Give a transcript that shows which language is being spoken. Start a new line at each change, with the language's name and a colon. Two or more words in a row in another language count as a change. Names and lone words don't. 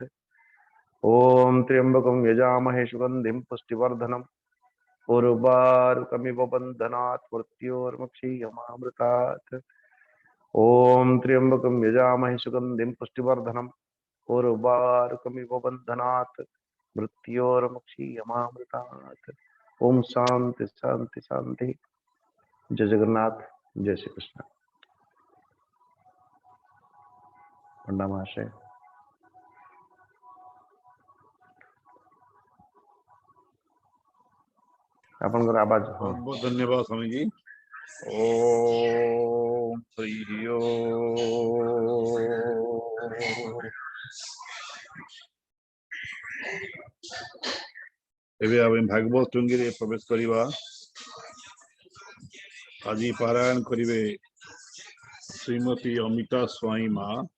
Sanskrit: ओम त्र्यंबकं यजामहे सुगंधिं पुष्टिवर्धनम् उर्वारुकमिव वन्दनात् मृत्योर्मुक्षीयमामृतात्। ओम त्र्यंबकं यजामहे सुगंधिं पुष्टिवर्धनम् उर्वारुकमिव वन्दनात् मृत्योर्मुक्षीयमामृतात्। ओम शांति शांति शांति। जय जगन्नाथ।
Odia: ଜୟ ଶ୍ରୀ କୃଷ୍ଣ। ପ୍ରଣାମ ମହାଶୟ। ଆପଣଙ୍କର ଆୱାଜ ହଁ।
Hindi: बहुत बहुत धन्यवाद स्वामी जी।
Sanskrit: ओम श्री ओम।
Odia: ଏବେ ଆମେ ଭାଗବତ ଟୁଙ୍ଗି ପ୍ରବେଶ କରିବା। ଆଜି ପାରାୟଣ କରିବେ ଶ୍ରୀମତୀ ଅମିତା ସ୍ୱାଇଁ ମାଁ।